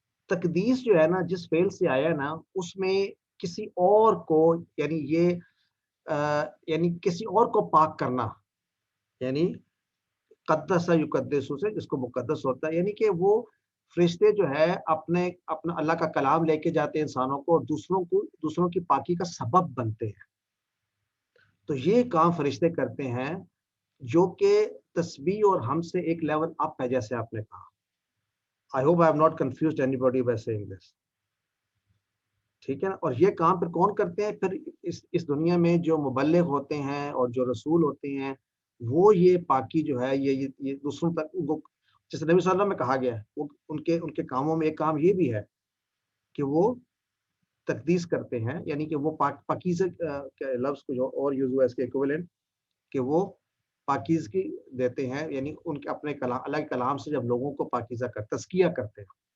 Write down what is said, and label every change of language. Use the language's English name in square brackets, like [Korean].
[Urdu] تقدیس جو ہے نا، جس فعل سے آیا ہے نا، اس میں کسی اور کو یعنی کسی اور کو پاک کرنا، یعنی قدس یقدس سے جس کو مقدس ہوتا ہے، یعنی کہ وہ فرشتے جو ہے اپنا اللہ کا کلام لے کے جاتے ہیں انسانوں کو، اور دوسروں کی پاکی کا سبب بنتے ہیں. تو یہ کام فرشتے کرتے ہیں جو کہ تسبیح اور ہم سے ایک لیول اپ ہے، جیسے آپ نے کہا. [English] I hope I have not confused anybody by saying this. [Urdu] ٹھیک ہے نا. اور یہ کام پھر کون کرتے ہیں؟ پھر اس دنیا میں جو مبلغ ہوتے ہیں اور جو رسول ہوتے ہیں، وہ یہ پاکی جو ہے یہ دوسروں تک، جیسے نبی صلی اللہ علیہ وسلم میں کہا گیا ہے، وہ ان کے کاموں میں ایک کام یہ بھی ہے کہ وہ تقدیس کرتے ہیں، یعنی کہ وہ پاکیزہ کے لفظ کو جو اور یوز ہوا ہے اس کے ایکویلنٹ، کہ وہ پاکیزگی دیتے ہیں، یعنی ان کے اپنے کلام، اللہ کے کلام سے جب لوگوں کو پاکیزہ تزکیہ کرتے ہیں.